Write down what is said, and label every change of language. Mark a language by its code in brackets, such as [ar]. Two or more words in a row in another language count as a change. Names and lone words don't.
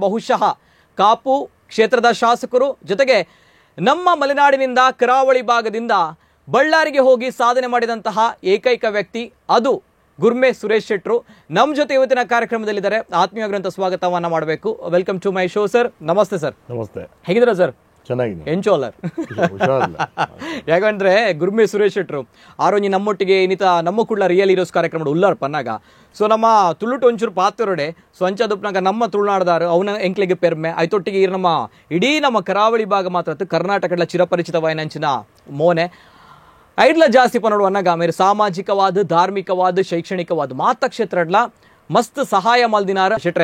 [kn] ಬಹುಶಃ ಕಾಪು ಕ್ಷೇತ್ರದ ಶಾಸಕರು, ಜೊತೆಗೆ ನಮ್ಮ ಮಲೆನಾಡಿನಿಂದ ಕರಾವಳಿ ಭಾಗದಿಂದ ಬಳ್ಳಾರಿಗೆ ಹೋಗಿ ಸಾಧನೆ ಮಾಡಿದಂತಹ ಏಕೈಕ ವ್ಯಕ್ತಿ ಅದು ಗುರ್ಮೆ ಸುರೇಶ್ ಶೆಟ್ರು ನಮ್ಮ ಜೊತೆ ಇವತ್ತಿನ ಕಾರ್ಯಕ್ರಮದಲ್ಲಿದ್ದಾರೆ. ಆತ್ಮೀಯವಾಗಿರುವಂತಹ ಸ್ವಾಗತವನ್ನ ಮಾಡಬೇಕು. [en] welcome to my show sir. ನಮಸ್ತೆ ಸರ್. [kn] ನಮಸ್ತೆ. ಹೇಗಿದ್ದೀರಾ ಸರ್? ಚೆನ್ನಾಗಿದೆ. [tcy] ಎಂಚೋಲರ್. ಯಾಕಂದ್ರೆ ಗುರ್ಮೆ ಸುರೇಶ್ ಶೆಟ್ರು ಆರೋಜಿ ನಮ್ಮೊಟ್ಟಿಗೆ ಇನ್ನಿತ ನಮ್ಮ ಕುಡ್ಲ ರಿಯಲ್ ಹೀರೋಸ್ ಕಾರ್ಯಕ್ರಮ ಉಲ್ಲಾರ್ ಪನ್ನಾಗ. ಸೊ ನಮ್ಮ ತುಳುಟು ಒಂಚೂರು ಪಾತ್ರೊಡೆ ಸೊ ಅಂಚದುಪ್ನಾಗ ನಮ್ಮ ತುಳುನಾಡದಾರು ಅವನ ಎಂಕ್ಲೆಗೆ ಪೆರ್ಮೆ ಐತೊಟ್ಟಿಗೆ ನಮ್ಮ ಇಡೀ ನಮ್ಮ ಕರಾವಳಿ ಭಾಗ ಮಾತ್ರ ಕರ್ನಾಟಕದ ಚಿರಪರಿಚಿತವಾಯಿನಂಚಿನ ಮೋನೆ ಐಡ್ಲ ಜಾಸ್ತಿ ಪನ್ನೋಡುವನ್ನಾಗ ಮೇರೆ ಸಾಮಾಜಿಕವಾದ, ಧಾರ್ಮಿಕವಾದ, ಶೈಕ್ಷಣಿಕವಾದ ಮಾತ ಕ್ಷೇತ್ರಡ್ಲ ಮಸ್ತ್ ಸಹಾಯ ಮಲ್ದಿನಾರ ಶೆಟ್ರೆ.